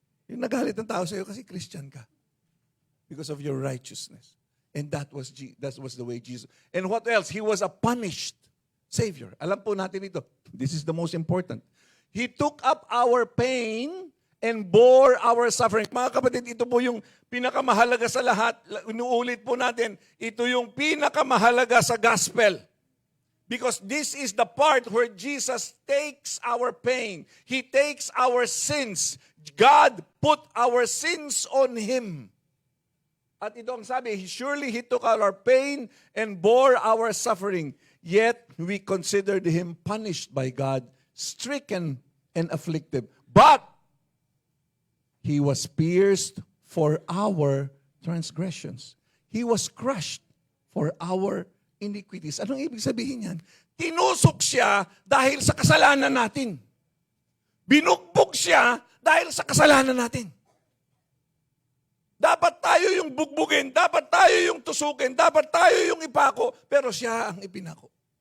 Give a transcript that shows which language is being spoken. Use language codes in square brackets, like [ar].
[tl] Yung nagalit ang tao sa'yo kasi Christian ka. [en] Because of your righteousness. And that was the way Jesus. And what else? He was a punished Savior. [tl] Alam po natin ito. [en] This is the most important. He took up our pain and bore our suffering. [tl] Mga kapatid, ito po yung pinakamahalaga sa lahat. Inuulit po natin, ito yung pinakamahalaga sa gospel. [en] Because this is the part where Jesus takes our pain. He takes our sins. God put our sins on Him. [tl] At ito ang sabi, [en] surely He took our pain and bore our suffering. Yet we considered Him punished by God, stricken and afflicted. But He was pierced for our transgressions. He was crushed for our iniquities. [tl] Anong ibig sabihin yan? Tinusok siya dahil sa kasalanan natin. Binugbog siya dahil sa kasalanan natin. Dapat tayo yung bugbugin, dapat tayo yung tusukin, dapat tayo yung ipako, pero siya ang ipinako.